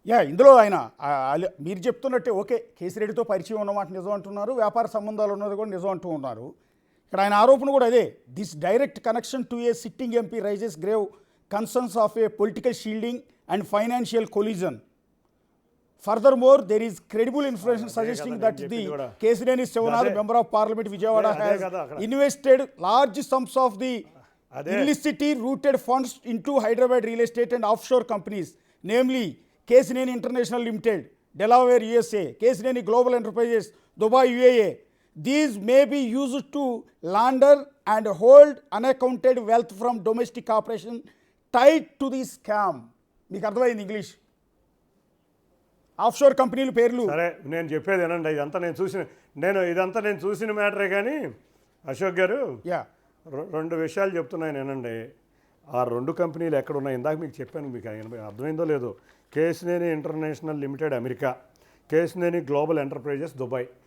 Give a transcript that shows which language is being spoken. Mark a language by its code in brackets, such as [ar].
[te] ఇందులో ఆయన మీరు చెప్తున్నట్టే ఓకే, కేసిరెడ్డితో పరిచయం ఉన్నమాట నిజం అంటున్నారు, వ్యాపార సంబంధాలు ఉన్నది కూడా నిజం అంటూ ఉన్నారు. ఇక్కడ ఆయన ఆరోపణ కూడా అదే. [en] This direct connection to a sitting MP raises grave concerns of a political shielding and financial collusion. Furthermore, there is credible information suggesting that the Kesineni Sivanand, member of Parliament Vijayawada, has invested large sums of the illicitly rooted funds into Hyderabad real estate and offshore companies, namely Kesineni International Limited, Delaware, USA, Kesineni Global Enterprises, Dubai, UAE. These may be used to launder and hold unaccounted wealth from domestic corporation tied to the scam. [te] మీకు అర్థమైంది English? Offshore కంపెనీల పేర్లు. సరే, నేను చెప్పేది ఏనండి, ఇదంతా నేను చూసిన మ్యాటరే. కానీ అశోక్ గారు, 2 విషయాలు చెప్తున్నాను ఏనండి. ఆ 2 కంపెనీలు ఎక్కడ ఉన్నాయి ఇందాక మీకు చెప్పాను, మీకు అర్థమైందో లేదో. Kesineni international limited America, Kesineni global enterprises Dubai.